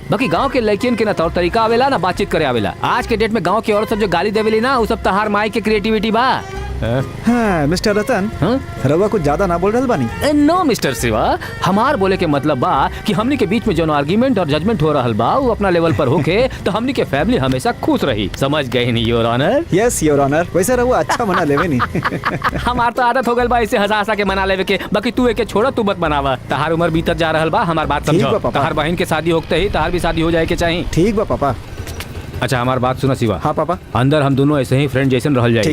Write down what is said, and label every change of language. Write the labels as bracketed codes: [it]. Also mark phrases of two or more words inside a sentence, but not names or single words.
[bho] बाकी गांव के लड़कियन के ना तौर तरीका आवेला ना बातचीत करे आवेला। आज के डेट में गांव की औरत सब जो गाली देवेली ना, वो सब तहार माई के क्रिएटिविटी बा। हाँ, मिस्टर रतन, रवा कुछ ज्यादा ना बोल रहल बानी। नो मिस्टर शिवा, हमार बोले के मतलब बा कि हमनी के बीच में जो आर्गुमेंट और जजमेंट हो रहल बा वो अपना लेवल पर होके तो हमनी के फैमिली हमेशा खुश रही। समझ गए नहीं [en] your honour? yes your honour. [bho] वैसे रहुआ अच्छा मना लेवे नहीं। हमार तो आदत हो गल बा इसे हंसा हंसा के मना लेवे के। बाकी तू एके छोड़ा, तू मत बनावा। तहार उम्र बीतत जा रहल बा, हमार बात ठीक बा समझो। पापा। तहार बहन के शादी होते ही तहार भी शादी हो जाए के चाहिए। ठीक बा पापा। अच्छा हमार बात सुना शिवा। हाँ पापा। अंदर हम दोनों ऐसे ही फ्रेंड जैसे रहल जाए।